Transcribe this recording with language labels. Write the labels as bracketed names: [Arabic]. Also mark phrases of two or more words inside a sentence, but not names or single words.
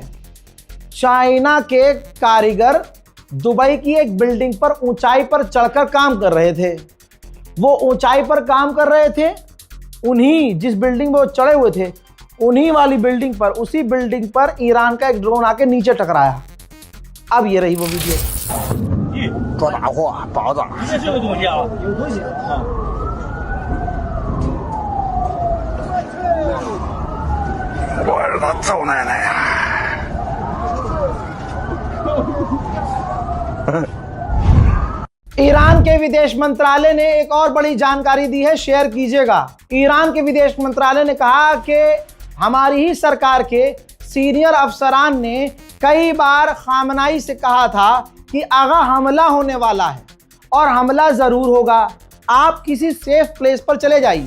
[Hindi] चाइना के कारीगर दुबई की एक बिल्डिंग पर ऊंचाई पर चढ़कर काम कर रहे थे। वो ऊंचाई पर काम कर रहे थे, उन्हीं जिस बिल्डिंग में वो चढ़े हुए थे, उन्हीं वाली बिल्डिंग पर, उसी बिल्डिंग पर ईरान का एक ड्रोन आके नीचे टकराया। अब ये रही वो वीडियो। [Chinese] 多大货，宝子。这个东西啊，有东西啊。我日他揍奶奶呀！ [Hindi] ईरान के विदेश मंत्रालय ने एक और बड़ी जानकारी दी है, शेयर कीजिएगा। ईरान के विदेश मंत्रालय ने कहा कि हमारी ही सरकार के सीनियर अफसरान ने कई बार खामनाई से कहा था कि आगा हमला होने वाला है और हमला जरूर होगा, आप किसी [English] safe place [Hindi] पर चले जाइए।